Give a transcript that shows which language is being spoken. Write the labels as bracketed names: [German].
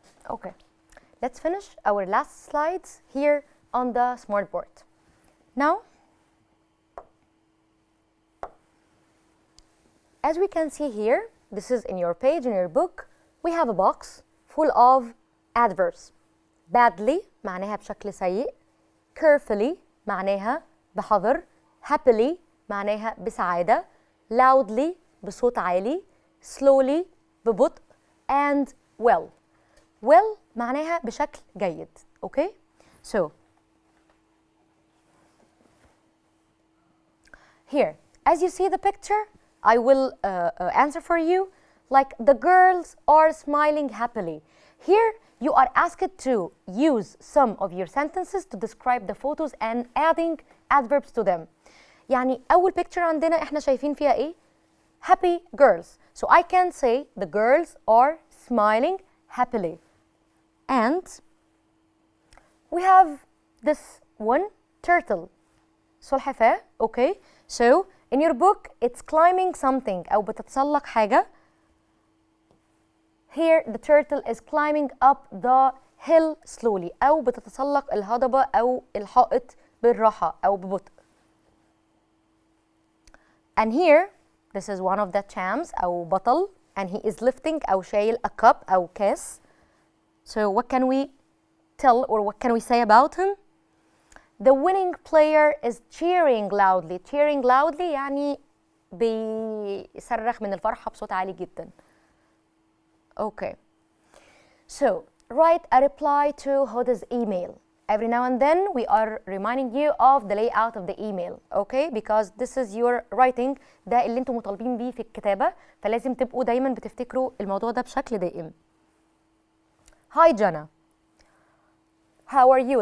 [English] Okay, let's finish our last slides here on the smartboard. Now, as we can see here, this is in your page, in your book, we have a box full of adverbs. [Arabic] Badly معناها بشكل سيء، carefully معناها بحذر، happily معناها بسعادة، loudly بصوت عالي، slowly ببطء، and well. Well معناها بشكل جيد. [English] Okay? So here, as you see the picture, I will answer for you. Like the girls are smiling happily. Here you are asked to use some of your sentences to describe the photos and adding adverbs to them. [Arabic] يعني أول picture عندنا إحنا شايفين فيها إيه؟ [English] Happy girls. So I can say the girls are smiling happily. And we have this one turtle. [Arabic] سلحفاة. Okay. [English] So in your book it's climbing something [Arabic] أو بتتسلق حاجة. [English] Here the turtle is climbing up the hill slowly [Arabic] أو بتتسلق الهضبة أو الحائط بالراحة أو ببطء. [English] And here this is one of the champs [Arabic] أو بطل, [English] and he is lifting [Arabic] أو شايل [English] a cup [Arabic] أو كاس. [English] So what can we tell or what can we say about him? The winning player is cheering loudly. Cheering loudly [Arabic] يعني بيصرخ من الفرحة بصوت عالي جدا. [English] Okay. So write a reply to Huda's email. Every now and then we are reminding you of the layout of the email. Okay? Because this is your writing. [Arabic] ده اللي انتم مطالبين بيه في الكتابة. فلازم تبقوا دايما بتفتكروا الموضوع ده بشكل دائم. [English] Hi Jana. How are you?